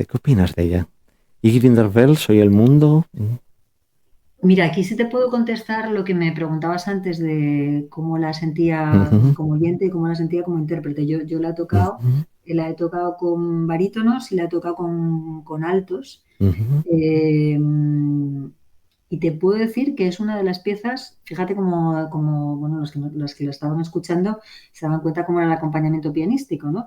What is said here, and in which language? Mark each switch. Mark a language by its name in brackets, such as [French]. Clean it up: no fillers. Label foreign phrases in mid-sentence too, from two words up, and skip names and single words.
[Spanish] ¿Qué opinas de ella? Ich bin der Welt, soy el mundo. Mira, aquí sí te puedo contestar lo que me preguntabas antes de cómo la sentía Ujú, como oyente y cómo la sentía como intérprete. Yo ujú, la he tocado con barítonos y la he tocado con altos. ujú. Eh, y te puedo decir que es una de las piezas, fíjate bueno, los que lo estaban escuchando se daban cuenta cómo era el acompañamiento pianístico, ¿no?